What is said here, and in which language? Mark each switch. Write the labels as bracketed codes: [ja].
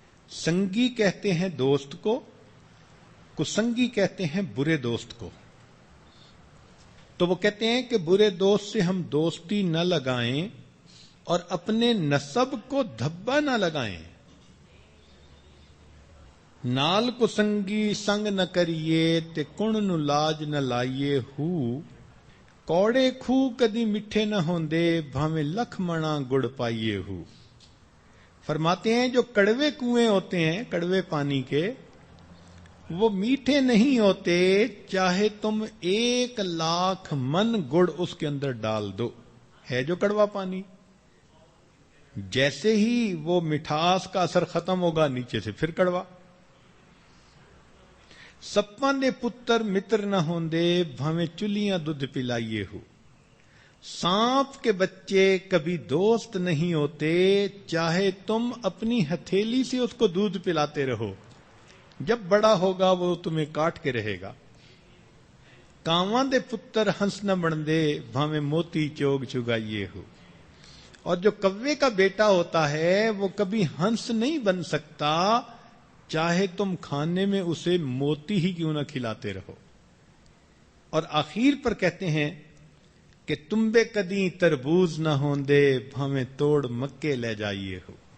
[ur] سنگی کہتے ہیں دوست کو سنگی کہتے ہیں برے دوست کو. تو وہ کہتے ہیں کہ برے دوست سے ہم دوستی نہ لگائیں اور اپنے نسب کو دھبا نہ لگائیں. [pa] نال کو سنگی سنگ نہ کریے تے کن نو لاج نہ لائیے ہو. کوڑے کھو کدی میٹھے نہ ہوندے بھاویں لکھ منا گڑ پائیے ہو. [ur] فرماتے ہیں جو کڑوے کنویں ہوتے ہیں، کڑوے پانی کے، وہ میٹھے نہیں ہوتے چاہے تم 1,00,000 من گڑ اس کے اندر ڈال دو. ہے جو کڑوا پانی، جیسے ہی وہ مٹھاس کا اثر ختم ہوگا نیچے سے پھر کڑوا. [pa] سپاں دے پتر متر نہ ہوندے بھاویں چلیاں دودھ پلائیے ہو. [ur] سانپ کے بچے کبھی دوست نہیں ہوتے چاہے تم اپنی ہتھیلی سے اس کو دودھ پلاتے رہو، جب بڑا ہوگا وہ تمہیں کاٹ کے رہے گا. [pa] کاواں دے پتر ہنس نہ بندے بھاویں موتی چوگ چگائیے ہو. [ur] اور جو کوے کا بیٹا ہوتا ہے وہ کبھی ہنس نہیں بن سکتا چاہے تم کھانے میں اسے موتی ہی کیوں نہ کھلاتے رہو. اور آخر پر کہتے ہیں کہ [pa] تمبے کدی تربوز نہ ہوندے بھاویں توڑ مکے لے جائیے ہو.